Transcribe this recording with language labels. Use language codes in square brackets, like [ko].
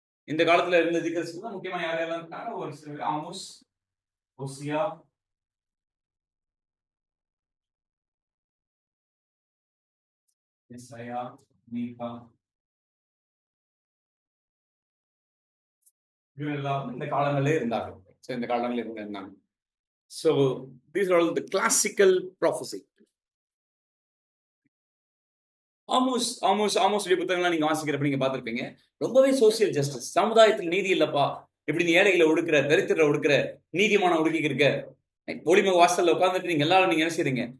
[ta] இந்த காலத்துல இருந்த தீர்க்கதரிசிகள் முக்கியமா யாரெல்லாம் இருக்காங்க? ஒரு சில ஆமோஸ், ஒசியா, எசாயா, மீகா, இவரெல்லாம் இந்த காலங்களே இருந்தார்கள். இந்த காலங்களில் இருந்தாங்க. [en] So these are all the classical prophecy. [ta] Amos புத்தகங்கள்லாம் நீங்க வாசிக்கிறப்ப நீங்க பார்த்திருப்பீங்க. ரொம்பவே சோசியல் ஜஸ்டிஸ், சமுதாயத்தில் நீதி இல்லப்பா, எப்படி நீ ஏழைகளை ஒடுக்குற, தரித்திர ஒடுக்குற, நீதிமான ஒடுக்கிக்கு இருக்க, ஒளிமுக வாசல்ல உட்கார்ந்துட்டு நீங்க எல்லாரும் நீங்க என்ன செய்றீங்க?